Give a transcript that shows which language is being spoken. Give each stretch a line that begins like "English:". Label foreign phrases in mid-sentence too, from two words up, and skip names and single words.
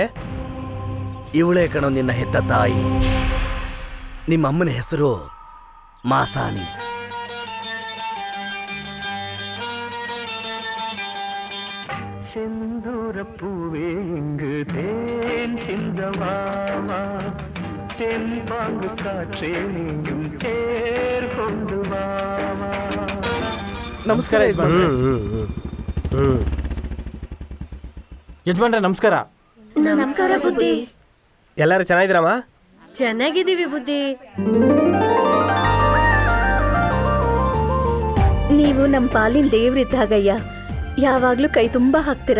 Kannada: ಇವಳೇ ಕಣೋ ನಿನ್ನ ಹೆತ್ತ ತಾಯಿ. ನಿಮ್ಮ ಅಮ್ಮನ ಹೆಸರು ಮಾಸಾಣಿ.
Tamil: செந்தூர பூவே இங்கு தேன் சிந்தவாமா, தென்பாங்கு காற்றே நீயும் தேர் கொண்டு வாமா.
Kannada: ನಮಸ್ಕಾರ ಯಜಮಾನ್ರೆ. ಯಜಮಾನ್ರೆ ನಮಸ್ಕಾರ. ನಮಸ್ಕಾರ ಬುದ್ಧಿ. ಎಲ್ಲರೂ ಚೆನ್ನಾಗಿದ್ದೀರಮ್ಮ? ಚೆನ್ನಾಗಿದ್ದೀವಿ ಬುದ್ಧಿ. ನೀವು ನಮ್ಮ ಪಾಲಿನ ದೇವ್ರಿದ್ದಾಗಯ್ಯ, ಯಾವಾಗ್ಲೂ ಕೈ ತುಂಬಾ ಹಾಕ್ತೀರಾ.